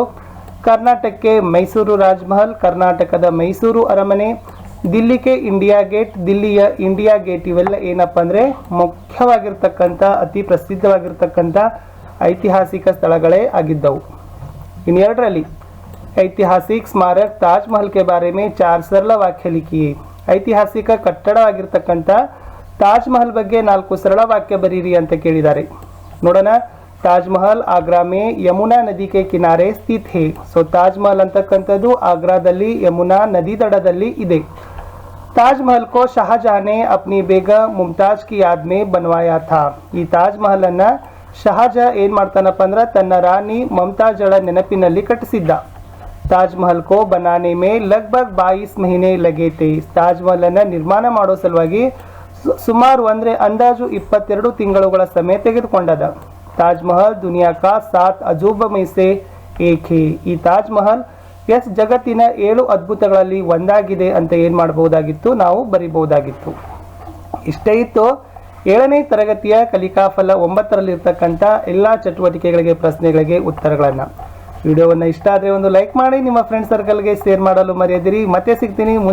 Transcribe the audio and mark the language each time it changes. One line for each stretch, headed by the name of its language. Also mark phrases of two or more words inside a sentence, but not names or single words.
Kannada: ಕರ್ನಾಟಕಕ್ಕೆ ಮೈಸೂರು ರಾಜಮಹಲ್ ಕರ್ನಾಟಕದ ಮೈಸೂರು ಅರಮನೆ. ದಿಲ್ಲಿಗೆ ಇಂಡಿಯಾ ಗೇಟ್ ದಿಲ್ಲಿಯ ಇಂಡಿಯಾ ಗೇಟ್. ಇವೆಲ್ಲ ಏನಪ್ಪ ಅಂದರೆ ಮುಖ್ಯವಾಗಿರ್ತಕ್ಕಂಥ ಅತಿ ಪ್ರಸಿದ್ಧವಾಗಿರ್ತಕ್ಕಂಥ ಐತಿಹಾಸಿಕ ಸ್ಥಳಗಳೇ ಆಗಿದ್ದವು. ಇನ್ನು 2ರಲ್ಲಿ
Hindi: ऐतिहासिक स्मारक ताजमहल के बारे में 4 सरल वाक्य लिखिए.
Kannada: ಐತಿಹಾಸಿಕ ಕಟ್ಟಡವಾಗಿರ್ತಕ್ಕಂಥ ತಾಜ್ ಮಹಲ್ ಬಗ್ಗೆ 4 ಸರಳ ವಾಕ್ಯ ಬರೀರಿ ಅಂತ ಕೇಳಿದ್ದಾರೆ. ನೋಡೋಣ.
Hindi: ताज महल आगरा में यमुना नदी के किनारे स्थित है.
Kannada: ಸೊ ತಾಜ್ ಮಹಲ್ ಅಂತಕ್ಕಂಥದ್ದು ಆಗ್ರಾದಲ್ಲಿ ಯಮುನಾ ನದಿ ದಡದಲ್ಲಿ ಇದೆ.
Hindi: ताज महल को शाहजहां ने अपनी बेगम मुमताज की याद में बनवाया था.
Kannada: ಈ ತಾಜ್ ಮಹಲ್ ಅನ್ನ ಶಹಜಹಾನ್ ಏನ್ ಮಾಡ್ತಾನಪ್ಪ ಅಂದ್ರೆ ತನ್ನ ರಾಣಿ ಮಮತಾಜಳ ನೆನಪಿನಲ್ಲಿ ಕಟ್ಟಿಸಿದ್ದ.
Hindi: ताज महल को बनाने में लगभग 22 महीने लगे थे.
Kannada: ताज महल ಅನ್ನು ನಿರ್ಮಾಣ ಮಾಡೋ ಸಲುವಾಗಿ ಸುಮಾರು ಅಂದ್ರೆ ಅಂದಾಜು 22 ತಿಂಗಳುಗಳ ಸಮಯ ತೆಗೆದುಕೊಂಡದ.
Hindi: ताज महल दुनिया का 7 अजूबा में से एक है.
Kannada: ಈ ತಾಜ್ ಮಹಲ್ ಜಗತ್ತಿನ 7 ಅದ್ಭುತಗಳಲ್ಲಿ ಒಂದಾಗಿದೆ ಅಂತ ಏನು ಮಾಡಬಹುದಾಗಿತ್ತು, ನಾವು ಬರಿಬಹುದಾಗಿತ್ತು. ಇಷ್ಟೇ ಇತ್ತು 7ನೇ ತರಗತಿಯ ಕಲಿಕಾಫಲ 9ರಲ್ಲಿರ್ತಕ್ಕಂಥ ಎಲ್ಲ ಚಟುವಟಿಕೆಗಳಿಗೆ ಪ್ರಶ್ನೆಗಳಿಗೆ ಉತ್ತರಗಳನ್ನು. ವಿಡಿಯೋವನ್ನು ಇಷ್ಟ ಆದರೆ ಒಂದು ಲೈಕ್ ಮಾಡಿ, ನಿಮ್ಮ
English: friend circle-ಗೆ
Kannada: ಶೇರ್ ಮಾಡಲು ಮರೆಯದಿರಿ.